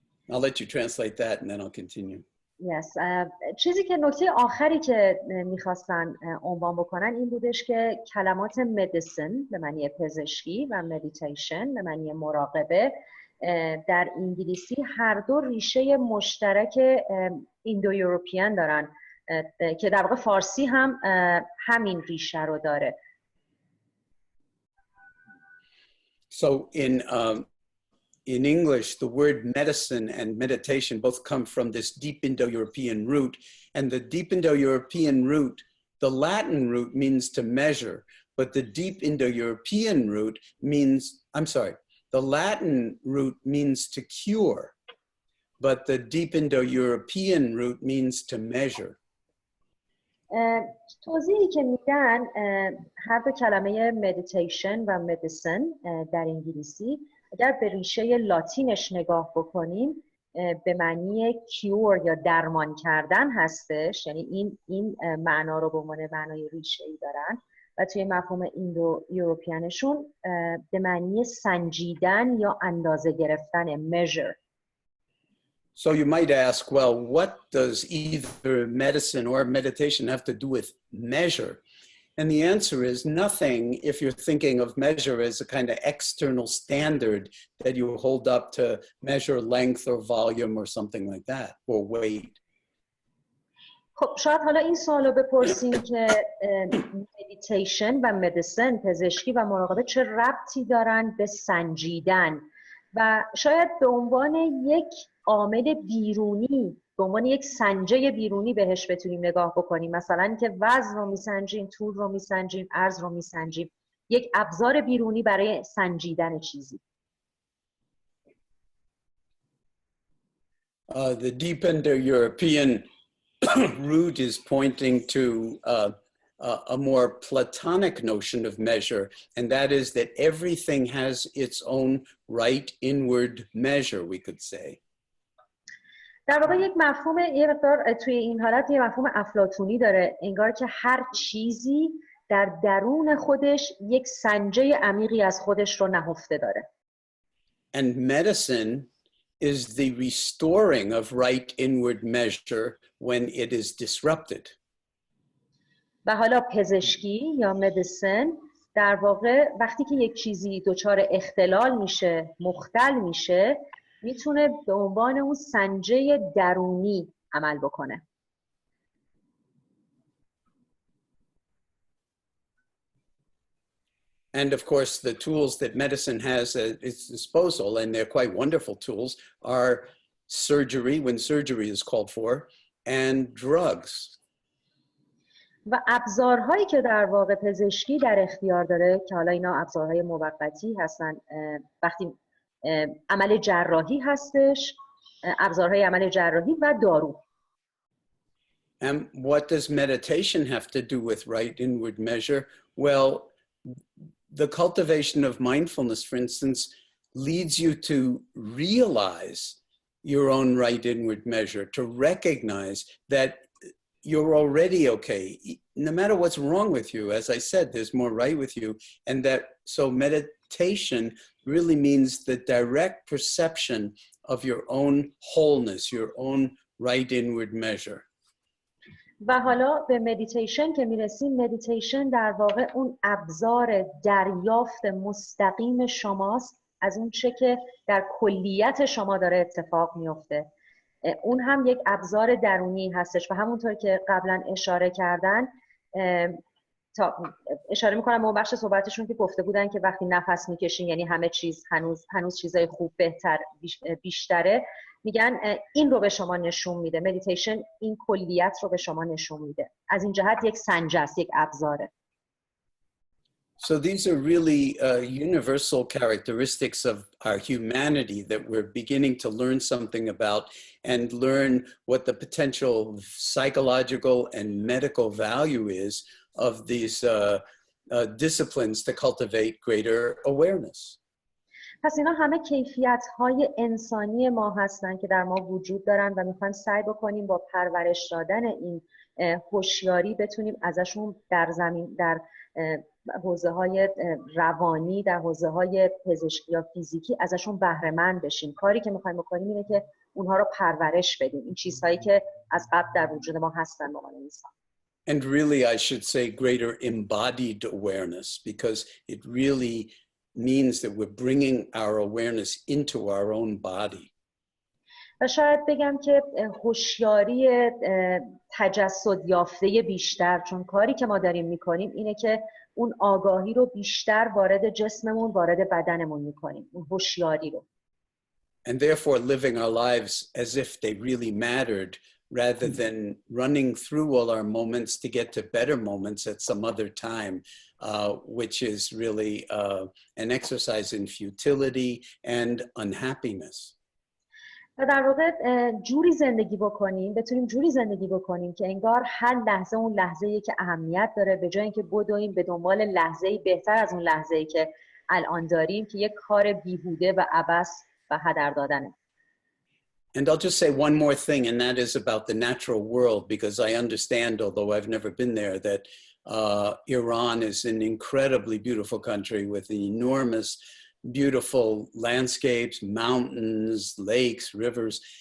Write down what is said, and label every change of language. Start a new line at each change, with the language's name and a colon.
English: I'll let you translate that and then I'll continue. Yes.
Persian: چیزی که نکته آخری که میخواستن عنوان بکنن این بودش که کلمات medicine به معنی پزشکی و meditation به معنی مراقبه در انگلیسی هر دو ریشه مشترک ایندو یوروپیان دارن که در واقع فارسی هم همین ریشه رو داره.
English: So in English, the word medicine and meditation both come from this deep Indo-European root. And the deep Indo-European root, the Latin root means to measure, but the deep Indo-European root means, I'm sorry, the Latin root means to cure, but the deep Indo-European root means to measure.
Persian: توضیحی که میدن هر دو کلمه meditation و medicine در انگلیسی اگر به ریشه لاتینش نگاه بکنیم به معنی کیور یا درمان کردن هستش، یعنی این معنا رو به عنوان معنای ریشه‌ای دارن و توی مفهوم ایندو یوروپیانشون به معنی سنجیدن یا اندازه گرفتن measure.
English: So you might ask, well, what does either medicine or meditation have to do with measure? And the answer is nothing if you're thinking of measure as a kind of external standard that you hold up to measure length or volume or something like that, or weight.
Persian: خب شاید حالا این سوالو بپرسیم که meditation و medicine پزشکی و مراقبه چه ربطی دارن به سنجیدن و شاید به عنوان یک عامل بیرونی، به عنوان یک سنجه بیرونی بهش بتونیم نگاه بکنیم، مثلا که وزن رو میسنجیم، طول رو میسنجیم، عرض رو میسنجیم، یک ابزار بیرونی برای سنجیدن چیزی.
English: The deep Indo-European root is pointing to a more Platonic notion of measure, and that is that everything has its own right inward measure, we could say.
Persian: در واقع یک مفهوم یه مقدار توی این حالت یه مفهوم افلاطونی داره، انگار که هر چیزی در درون خودش یک سنجه عمیقی از خودش رو نهفته داره.
English: And medicine is the restoring of right inward measure when it is disrupted.
Persian: و حالا پزشکی یا مدیسن در واقع وقتی که یک چیزی دچار اختلال میشه، مختل میشه، میتونه به عنوان اون سنجه درونی عمل بکنه.
English: And of course, the tools that medicine has at its disposal, and they're quite wonderful tools, are surgery, when surgery is called for, and drugs.
Persian: و ابزارهایی که در واقع پزشکی در اختیار داره که حالا اینا ابزارهای موقتی هستن، وقتی عمل جراحی هستش، ابزارهای عمل جراحی و دارو.
English: And what does meditation have to do with right inward measure? Well, the cultivation of mindfulness, for instance, leads you to realize your own right inward measure, to recognize that you're already okay. No matter what's wrong with you, as I said, there's more right with you. And that, so meditation really means the direct perception of your own wholeness, your own right inward measure.
Persian: و حالا به مدیتیشن که میرسیم، مدیتیشن در واقع اون ابزار دریافت مستقیم شماست از اون چه که در کلیت شما داره اتفاق میفته. اون هم یک ابزار درونی هستش و همونطور که قبلا اشاره کردن، اشاره میکنم به اون بخش صحبتشون که گفته بودن که وقتی نفس میکشین یعنی همه چیز هنوز چیزای خوب بهتر بیشتره، میگن این رو به شما نشون میده. مدیتیشن این کلیت رو به شما نشون میده. از این جهت یک سنجه است، یک ابزاره.
English: So these are really universal characteristics of our humanity that we're beginning to learn something about and learn what the potential psychological and medical value is of these disciplines to cultivate greater awareness.
Persian: پس اینا همه کیفیت‌های انسانی ما هستن که در ما وجود دارن و میخوایم سعی بکنیم با پرورش دادن این هوشیاری بتونیم ازشون در حوزه‌های روانی، در حوزه‌های پزشکی یا فیزیکی ازشون بهره مند بشیم. کاری که میخوایم بکنیم اینه که اونها رو پرورش بدیم، این چیزهایی که از قبل در وجود ما هستن به عنوان انسان.
English: And really I should say greater embodied awareness, because it really means that we're bringing our awareness into our own body.
Persian: و شاید بگم که هوشیاری تجسد یافته بیشتر، چون کاری که ما داریم میکنیم اینه که اون آگاهی رو بیشتر وارد جسممون، وارد بدنمون میکنیم، اون هوشیاری رو.
English: And therefore living our lives as if they really mattered, rather than running through all our moments to get to better moments at some other time, which is really an exercise in futility and unhappiness.
Persian: و در واقع جوری زندگی بکنیم، بتونیم جوری زندگی بکنیم که انگار هر لحظه اون لحظه‌ای که اهمیت داره، به جای اینکه بدویم به دنبال لحظه‌ای بهتر از اون لحظه‌ای که الان داریم که یک کار بیهوده و عبث و هدر دادنه.
English: And I'll just say one more thing, and that is about the natural world, because I understand, although I've never been there, that Iran is an incredibly beautiful country with enormous, beautiful landscapes, mountains, lakes, rivers.